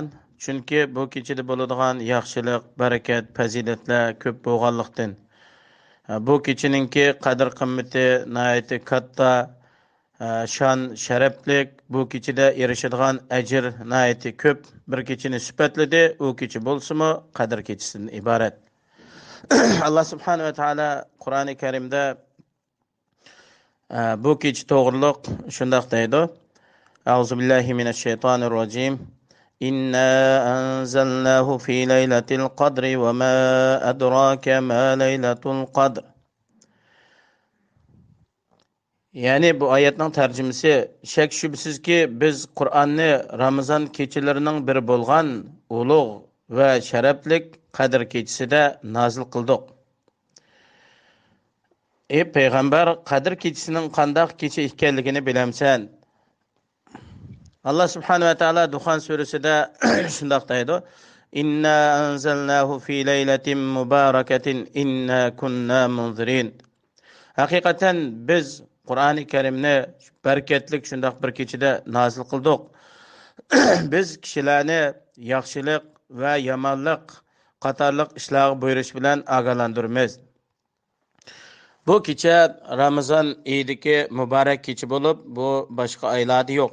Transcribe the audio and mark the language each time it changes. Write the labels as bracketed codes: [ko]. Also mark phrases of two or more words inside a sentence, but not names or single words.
[uz] Chunki bu kechida bo'ladigan yaxshilik, barakat, fazilatlar ko'p bo'lganlikdan bu kechininki qadr qimmati nayati katta, shon sharaflik, bu kechida erishadigan ajr nayati ko'p bir kechini sifatladi. U kecha bo'lsa-mu qadr kechisidan iborat. Alloh [ar] سبحانه وتعالى [uz] Qur'oni Karimda bu kecha to'g'riliq shunday deydi: [ar] أعوذ بالله من الشيطان الرجيم. إنا أنزلناه في ليلة القدر وما أدراك ما ليلة القدر. [uz] Yani bu oyatning tarjimasi shak shubsizki biz Qur'onni Ramazon kechalarining biri bo'lgan ulug' va sharaflik qadr kechasida nozil qildik. Ey payg'ambar, qadr kechasining qanday kecha ekanligini bilamsan? Allah [ar] سبحانه وتعالى [uz] Duhan surasida shunday deydi: [ar] إنا أنزلناه في ليلة مباركة إنا كنا منذرين. [uz] Haqiqatan biz Qur'oni Karimni bereketlik shunday bir kechada nozil qildik. Biz kishilarni yaxshilik va yomonlik qatorliq ishlarga buyurish bilan ogohlantiramiz. Bu kecha Ramazon oyidagi muborak kecha bo'lib, bu boshqa oylarda yo'q.